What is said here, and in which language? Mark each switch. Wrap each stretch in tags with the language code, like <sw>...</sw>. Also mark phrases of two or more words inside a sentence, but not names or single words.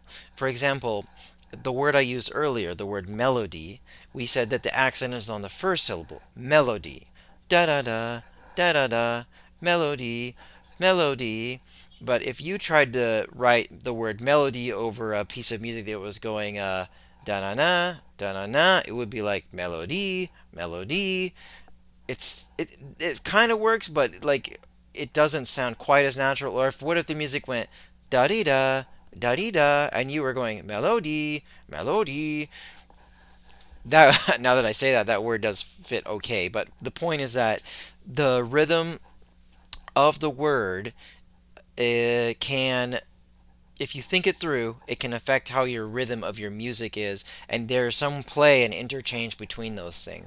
<en>For example, the word I used earlier, the word melody, we said that the accent is on the first syllable. Melody. Da da da, da da da, melody, melody. But if you tried to write the word melody over a piece of music that was going da na na, da na na, it would be like melody, melody. It kind of works, but like it doesn't sound quite as natural. Or if what if the music went da di da, da di da, and you were going melody, melody. That now that I say that, that word does fit okay. But the point is that the rhythm of the word can, if you think it through, it can affect how your rhythm of your music is, and there's some play and interchange between those things.</en>